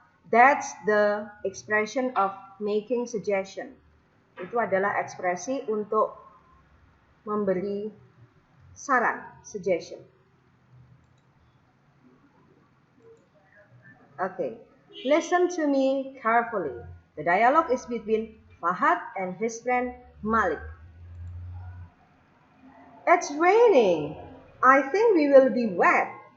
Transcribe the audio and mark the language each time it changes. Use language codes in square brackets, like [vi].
[en] That's the expression of making suggestion. [id] Itu adalah ekspresi untuk memberi saran, suggestion. [en] Okay, listen to me carefully. The dialogue is between Fahad and his friend Malik. It's raining. I think we will be wet.